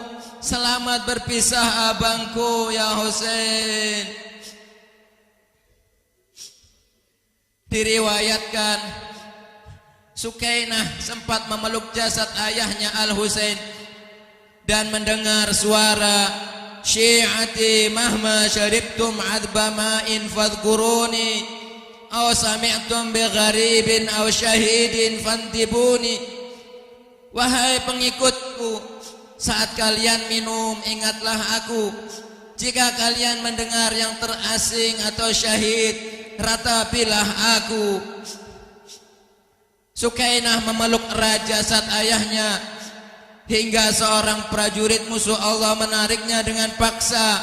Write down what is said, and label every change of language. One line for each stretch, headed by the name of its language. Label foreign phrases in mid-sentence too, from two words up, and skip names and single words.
Indonesian: Selamat berpisah abangku, ya Husain." Diriwayatkan Sukainah sempat memeluk jasad ayahnya Al-Husain dan mendengar suara,
Arabic: "شيعتي مهما شربتم عذب ماء فاذكروني أو سمعتم بغريب أو شهيد فاندبوني."
Indonesian: Wahai pengikutku, saat kalian minum ingatlah aku. Jika kalian mendengar yang terasing atau syahid, ratapilah aku. Sukainah memeluk erat jasad ayahnya hingga seorang prajurit musuh Allah menariknya dengan paksa.